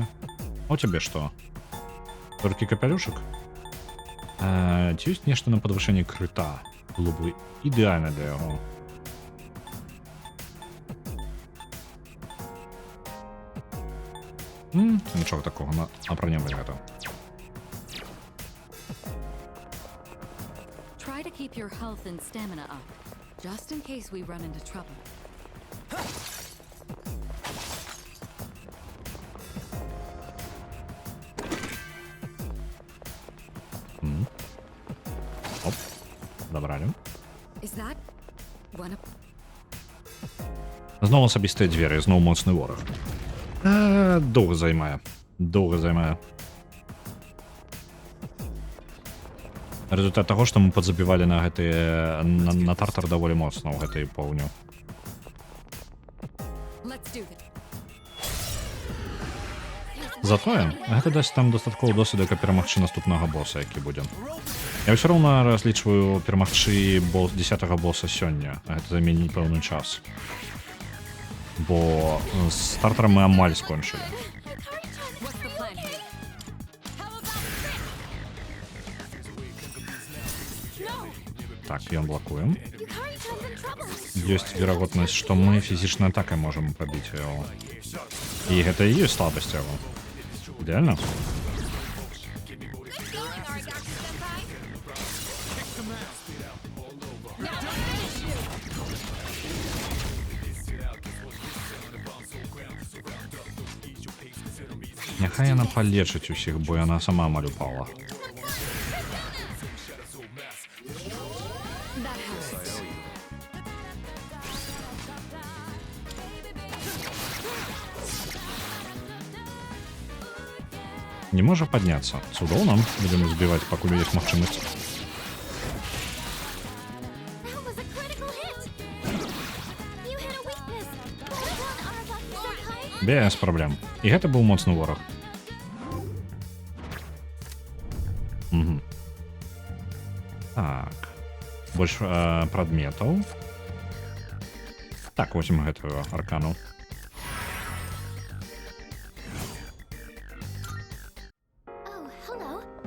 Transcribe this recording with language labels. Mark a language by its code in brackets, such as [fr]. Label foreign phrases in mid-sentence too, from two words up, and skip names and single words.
[be] А у цябе што? Толькі капялюшак? Ці ёсць нешта на падвышэнне крыта? Было бы ідэальна для яго. Нічога такого, апранем гэта. [en] Try to keep your health and stamina up, just in case we run into trouble. [uk] Оп, забрали. [en] Is that one of... [be] Зноў асабістыя дзверы, зноў моцны вораг. Доўга займае. Доўга займае. Результат таго, што мы падзабівалі на гэтыя... на тартар даволі моцна ў гэтай поўню. [en] Let's do this. [be] Затое, гэта дасць там дастаткова досведу, каб перамагчы наступнага боса, які будзе. Я ўсё роўна разлічваю перамагчы 10-го боса сёння. Гэта заменіць пэўны час. Бо з стартарам мы амаль скончылі. [en] What's the plan here? [be] Так, ён блакуем. [en] Yukari-chan's in trouble. [be] Ёсць верагоднасць, што мы фізічнай атакай можам прабіць яго. І гэта і ёсць слабасць яго. Ідэальна? Няхай яна палечыць усіх, бо яна сама амаль упала. [en] That helps. [be] Не можа падняцца. Цудоўна. Будзем збіваць, пакуль ёсць магчымасць. [en] That was a critical hit. You hit a weakness. Well done, Arbok-senpai. [be] Без праблем. І гэта быў моцны вораг. Так. Больш прадметаў. Так, возьмем гэтую аркану. [en] Oh, hello.